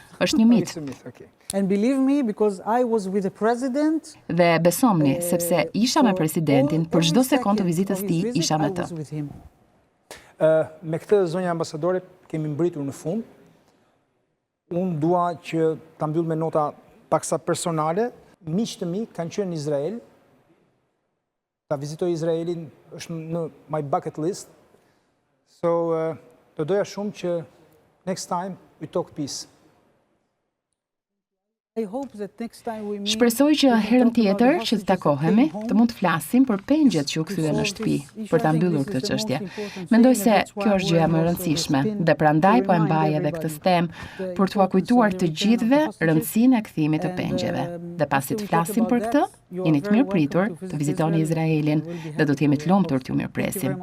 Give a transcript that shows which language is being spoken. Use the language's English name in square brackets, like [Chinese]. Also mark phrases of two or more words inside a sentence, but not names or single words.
[Albanian] Është një mit. [English] And believe me, because I was with the president. [Albanian] Dhe besomni, sepse isha me presidentin, për çdo sekond të vizitës tij isha me të. Me këtë, zonja ambasadore, kemi mbritur në fund. Unë dua që ta mbyll me nota paksa personale. Miqtë mi kanë qenë në Izrael. Ta vizitoj Izraelin është në [English] my bucket list. So, [Albanian] të doja shumë që [English] next time we talk peace. I hope that next time we meet. [Albanian] Shpresoj që herën tjetër që të takohemi, të mund të flasim për pengjet që u kthyen në shtëpi, për ta mbyllur këtë çështje. Mendoj se kjo është gjëja më e rëndësishme dhe prandaj po e mbaj edhe këtë temë për t'ua kujtuar të gjithëve rëndësinë e kthimit të pengjeve. Dhe pasi të flasim për këtë, jeni të mirëpritur të vizitoni Izraelin dhe do të jemi të lumtur t'ju mirëpresim.